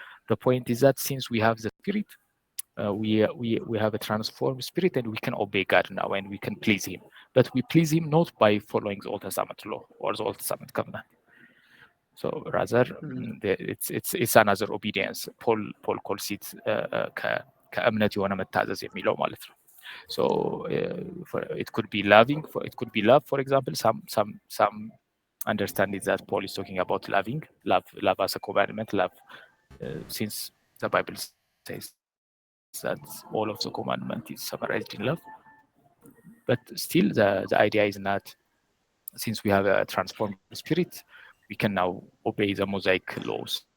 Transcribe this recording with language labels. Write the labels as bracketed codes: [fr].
[en] The point is that since we have the Spirit, we have a transformed spirit, and we can obey God now, and we can please Him. But we please Him not by following the Old Testament law or the Old Testament covenant. So rather, it's another obedience. Paul calls it [am] ከእምነት የሆነ መታዘዝ የሚለው ማለት ነው. [en] So it could be loving. It could be love, for example. Some understand it that Paul is talking about love as a commandment. Love, since the Bible says that all of the commandment is summarized in love. But still, the idea is not, since we have a transformed spirit, we can now obey the Mosaic laws.